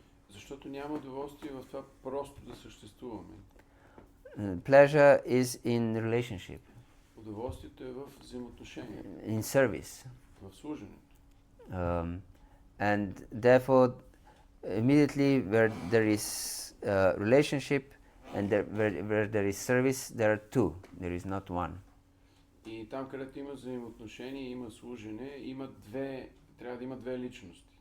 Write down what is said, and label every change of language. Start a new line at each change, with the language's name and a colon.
Bulgarian: Защото няма удоволствие в това просто да съществуваме.
English: Pleasure is in relationship.
Bulgarian: Удоволствието е в взаимоотношения.
English: In service.
Bulgarian: В служенето.
English: And therefore, immediately where there is relationship, And where there is service, there are two. There is not one.
Bulgarian: И там, където има взаимоотношение, има служене, трябва да има две личности.